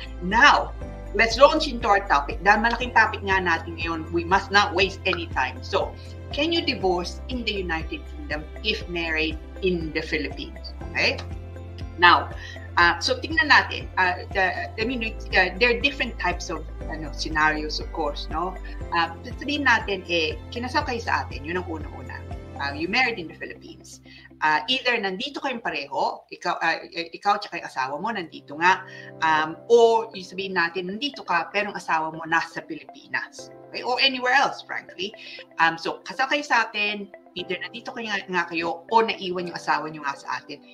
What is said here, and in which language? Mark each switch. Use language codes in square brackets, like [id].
[en] Now, let's launch into our topic. [tl] Dahil malaking topic nga natin ngayon, [en] we must not waste any time. So, can you divorce in the United Kingdom if married in the Philippines? Okay? Now, [tl] so tingnan natin. [en] There are different types of scenarios, of course, no? [tl] Sabihin natin, kinasal kayo sa atin, yun ang una-una. [en] You married in the Philippines. [tl] Either nandito kayong pareho, ikaw at yung asawa mo nandito nga, or yung sabihin natin, nandito ka, pero ang asawa mo nasa Pilipinas. Okay? [en] Or anywhere else, frankly. [tl] So, kasal kayo sa atin, either nandito nga kayo o naiwan yung asawa nyo nga sa atin.